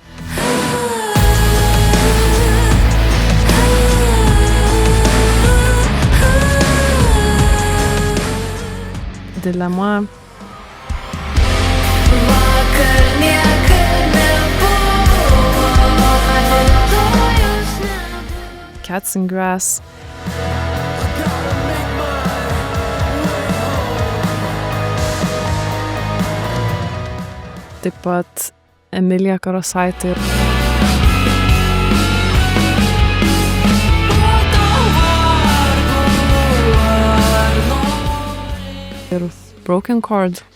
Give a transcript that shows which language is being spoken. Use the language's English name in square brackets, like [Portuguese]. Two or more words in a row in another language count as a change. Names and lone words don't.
[Lithuanian] Dilema. Cats and Grass. Taip pat Emilija Karosaitė ir Broken Chord.